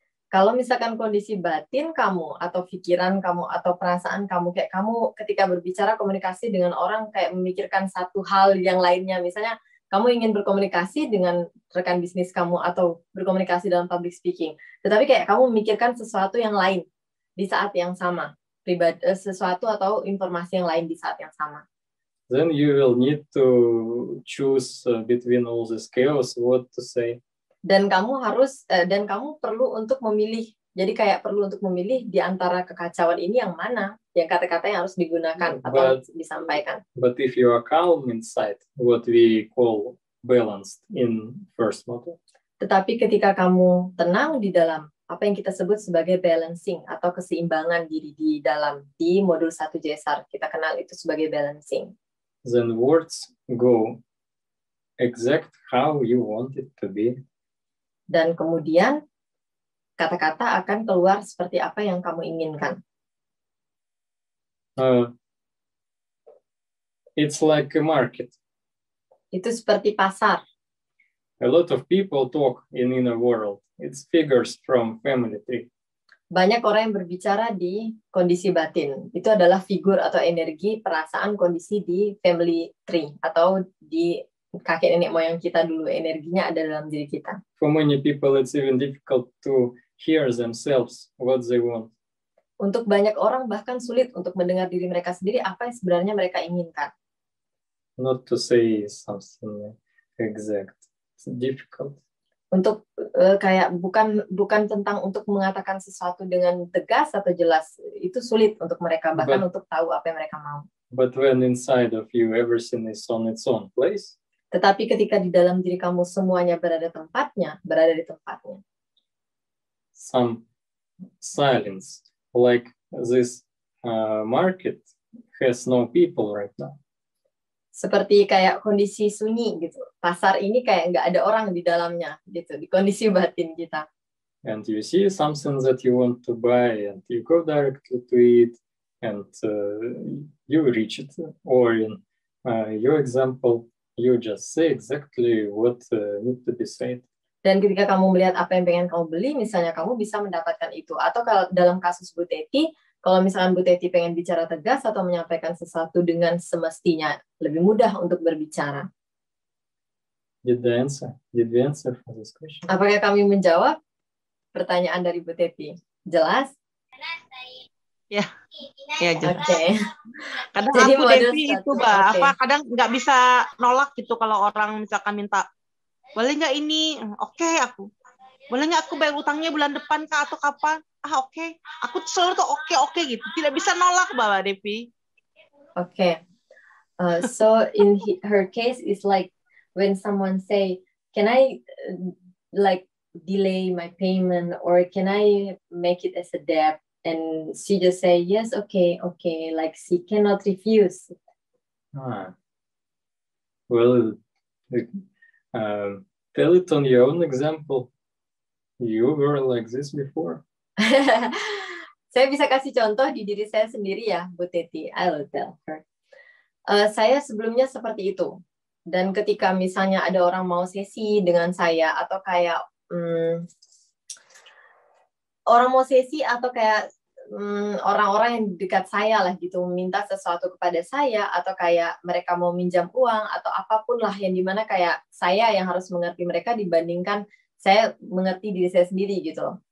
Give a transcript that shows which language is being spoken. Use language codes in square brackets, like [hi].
[id] Kalau misalkan kondisi batin kamu atau pikiran kamu atau perasaan kamu, kayak kamu ketika berbicara komunikasi dengan orang kayak memikirkan satu hal yang lainnya, misalnya kamu ingin berkomunikasi dengan rekan bisnis kamu atau berkomunikasi dalam public speaking, tetapi kayak kamu memikirkan sesuatu yang lain di saat yang sama, sesuatu atau informasi yang lain di saat yang sama. [en] Then you will need to choose between all this chaos what to say. [id] Dan kamu perlu untuk memilih. Jadi kayak perlu untuk memilih di antara kekacauan ini yang mana, yang kata-kata yang harus digunakan atau disampaikan. [en] But if you are calm inside, what we call balanced in first model. [id] Tetapi ketika kamu tenang di dalam apa yang kita sebut sebagai balancing atau keseimbangan diri di dalam, di modul 1 JSR, kita kenal itu sebagai balancing. [en] Then words go exact how you want it to be. [id] Dan kemudian kata-kata akan keluar seperti apa yang kamu inginkan. [en] It's like a market. [id] Itu seperti pasar. [en] A lot of people talk in inner world. It's figures from family tree. [id] Banyak orang yang berbicara di kondisi batin. Itu adalah figur atau energi perasaan kondisi di family tree atau di kakek nenek moyang kita dulu. Energinya ada dalam diri kita. [en] For many people, it's even difficult to hear themselves what they want. [id] Untuk banyak orang bahkan sulit untuk mendengar diri mereka sendiri apa yang sebenarnya mereka inginkan. [en] Not to say something exact. It's difficult. [id] Untuk kayak bukan tentang untuk mengatakan sesuatu dengan tegas atau jelas, itu sulit untuk mereka bahkan untuk tahu apa yang mereka mau. [en] But when inside of you everything is on its own place, [id] tetapi ketika di dalam diri kamu semuanya berada di tempatnya, [en] some silence, like this market has no people right now. [id] Seperti kayak kondisi sunyi gitu. Pasar ini kayak nggak ada orang di dalamnya gitu, di kondisi batin kita. [en] And you see something that you want to buy and you go directly to it and you reach it. Or in your example, you just say exactly what needs to be said. [id] Dan ketika kamu melihat apa yang pengen kamu beli, misalnya kamu bisa mendapatkan itu. Atau kalau dalam kasus Bu Teti, kalau misalkan Bu Teti pengen bicara tegas atau menyampaikan sesuatu dengan semestinya, lebih mudah untuk berbicara. [en] Did we answer for this question? [id] Apakah kami menjawab pertanyaan dari Bu Teti? Jelas? Ya, ya jelas. [en] Okay. [id] Kadang Jadi aku Devi itu kadang nggak bisa nolak gitu kalau orang misalkan minta, boleh nggak ini? Oke, aku. Boleh nggak aku bayar utangnya bulan depan kah atau kapan? Oke. Aku selalu tuh oke gitu. Tidak bisa nolak, Mbak Devi. [en] Okay. So in her case, it's like when someone say, can I like delay my payment or can I make it as a debt? And she just say, yes, okay. Like she cannot refuse. Well, tell it on your own example. You were like this before. [id] Saya bisa kasih contoh di diri saya sendiri ya, Bu Teti. [en] I will tell her. [id] Saya sebelumnya seperti itu. Dan ketika misalnya ada orang mau sesi dengan saya atau kayak orang mau sesi atau kayak orang-orang yang dekat saya lah gitu minta sesuatu kepada saya atau kayak mereka mau minjam uang atau apapun lah yang dimana kayak saya yang harus mengerti mereka dibandingkan saya mengerti diri saya sendiri gitu loh.